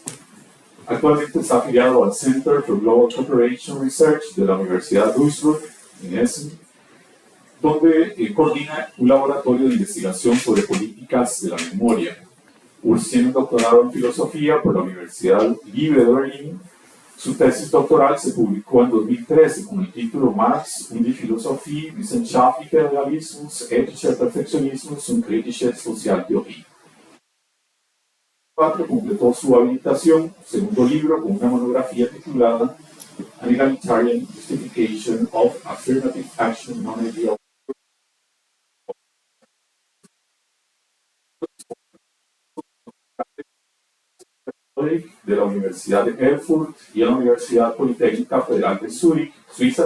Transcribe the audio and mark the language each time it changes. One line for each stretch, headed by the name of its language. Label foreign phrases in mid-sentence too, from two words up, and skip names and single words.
Spanish: Actualmente está afiliado al Center for Global Cooperation Research de la Universidad de Duisburg en Essen, donde coordina un laboratorio de investigación sobre políticas de la memoria. Urs tiene un doctorado en filosofía por la Universidad Libre de Berlín. Su tesis doctoral se publicó en 2013 con el título Marx und die Philosophie wissenschaftlicher Realismus, ethischer Perfektionismus und kritische Sozialtheorie. Completó su habilitación, segundo libro, con una monografía titulada An Egalitarian Justification of Affirmative Action Non-Ideal de la Universidad de Erfurt y la Universidad Politécnica Federal de Zúrich, Suiza.